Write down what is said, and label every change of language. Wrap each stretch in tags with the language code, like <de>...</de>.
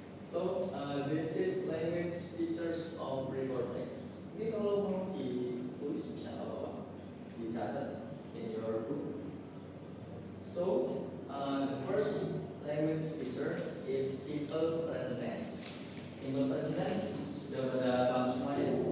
<en>So this is language features of precortex.</en> <id>Ini kalau mau ditulis bisa apa? Dicatat</id> <en>in your book. So, the first language feature is simple present tense.</en> <id>Simple present tense sudah pada paham semuanya?</id>